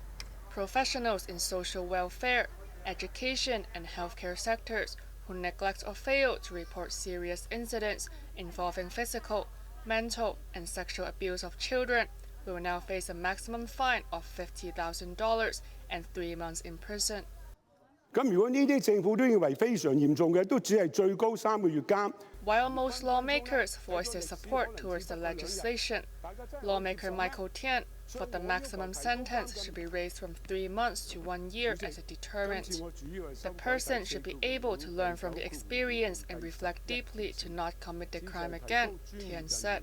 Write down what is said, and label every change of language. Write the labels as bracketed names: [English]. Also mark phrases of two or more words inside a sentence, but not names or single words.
[English] Professionals in social welfare, education, and healthcare sectors who neglect or fail to report serious incidents involving physical, mental, and sexual abuse of children will now face a maximum fine of $50,000 and 3 months in prison. [Cantonese] 咁如果呢啲政府都認為非常嚴重嘅，都只係最高3個月監。 [English] While most lawmakers voiced their support towards the legislation, lawmaker Michael Tian thought the maximum sentence should be raised from 3 months to 1 year as a deterrent. The person should be able to learn from the experience and reflect deeply to not commit the crime again, Tian said.